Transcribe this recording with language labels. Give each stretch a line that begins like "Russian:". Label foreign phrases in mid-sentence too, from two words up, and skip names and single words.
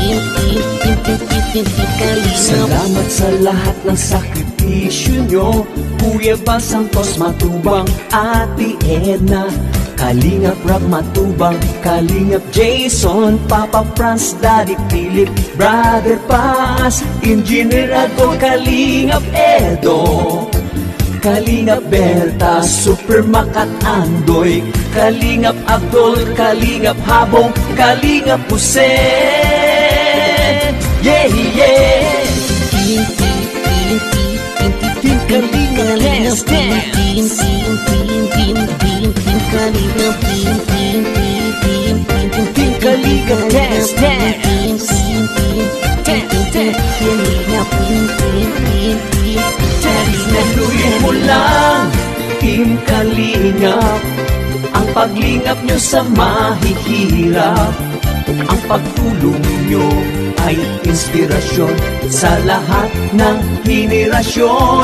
Filipino: Salamat sa lahat ng sakripisyo nyo, Kuya Bal Santos Matubang, Ate Edna, Kalingap Rab Matubang, Kalingap Jason, Papa Franz, Daddy Philip, Brother Paz, Engineer Adol, Kalingap Edo, Kalingap Berta, Super Makat Andoy, Kalingap Abdol, Kalingap Habong, Kalingap Hussein.
English: Yeah, yeah. Team Kalingap dance, dance. Team Kalingap Dance, dance.
Filipino: Naluin mo lang, Team Kalingap, ang paglingap nyo sa mahihirap. Ang pagtulong nyo ay inspirasyon sa lahat ng henerasyon.